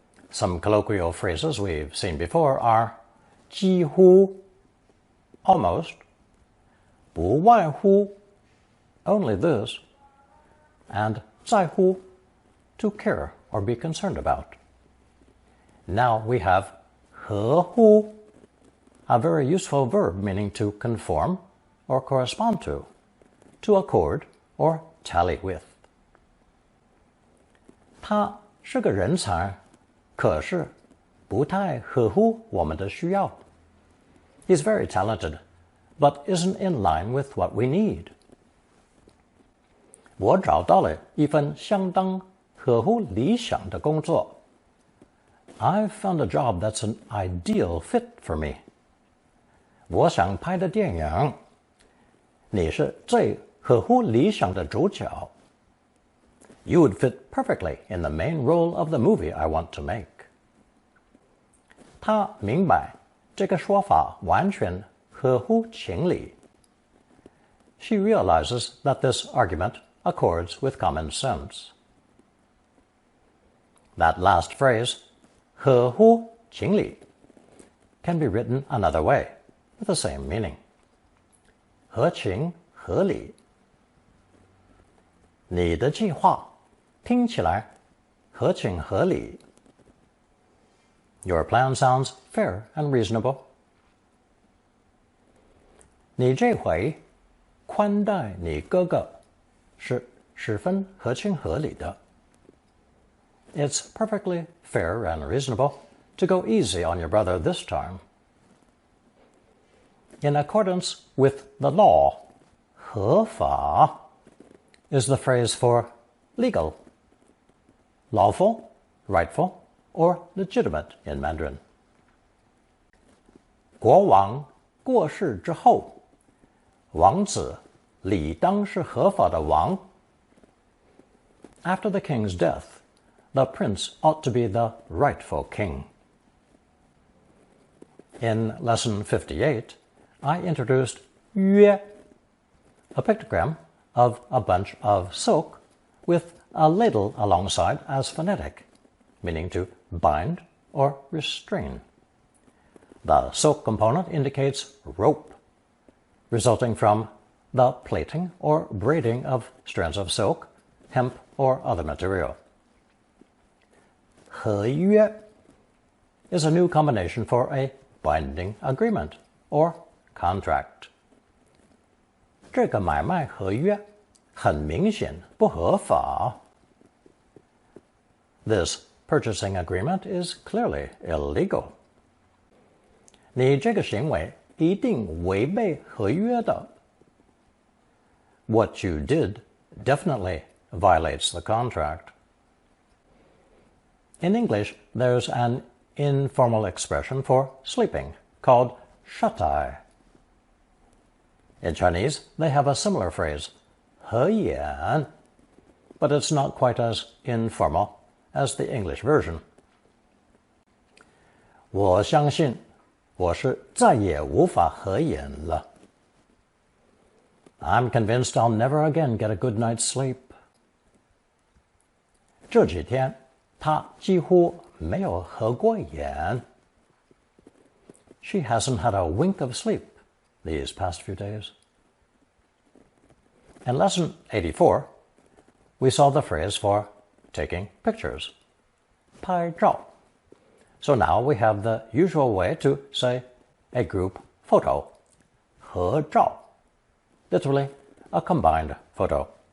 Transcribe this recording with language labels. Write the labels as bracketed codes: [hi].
[en] Some colloquial phrases we've seen before are 几乎, almost, 不外乎, only this, and 在乎, to care or be concerned about. Now we have 合乎, a very useful verb meaning to conform or correspond to accord or tally with. [zh] 他是个人才，可是不太合乎我们的需要。 [en] He's very talented, but isn't in line with what we need. [zh] 我找到了一份相当合乎理想的工作。 [en] I've found a job that's an ideal fit for me. [zh] 我想拍的电影，你是最合乎理想的主角。 [en] You would fit perfectly in the main role of the movie I want to make. [zh] 他明白这个说法完全合乎情理。 [en] She realizes that this argument accords with common sense. That last phrase, 合乎情理, can be written another way, with the same meaning. [zh] 合情合理。你的计划听起来合情合理。 [en] Your plan sounds fair and reasonable. [zh] 你这回宽待你哥哥是十分合情合理的。 [en] It's perfectly fair and reasonable to go easy on your brother this time. In accordance with the law, 合法 is the phrase for legal, lawful, rightful, or legitimate in Mandarin. [zh] 国王过世之后，王子理当是合法的王。 [en] After the king's death, the prince ought to be the rightful king. In lesson 58, I introduced 约, a pictogram of a bunch of silk with a ladle alongside as phonetic, meaning to bind or restrain. The silk component indicates rope, resulting from the plaiting or braiding of strands of silk, hemp, or other material. 合约 is a new combination for a binding agreement or contract. [zh] 这个买卖合约很明显不合法。 [en] This purchasing agreement is clearly illegal. [zh] 你这个行为一定违背合约的。 [en] What you did definitely violates the contract. In English, there's an informal expression for sleeping called shut-eye. In Chinese, they have a similar phrase, 合眼, but it's not quite as informal as the English version. [zh] 我相信我是再也无法合眼了。 [en] I'm convinced I'll never again get a good night's sleep. [zh] 这几天她几乎没有合过眼。 [en] She hasn't had a wink of sleep these past few days. In lesson 84, we saw the phrase for taking pictures, 拍照. So now we have the usual way to say a group photo, 合照, literally a combined photo.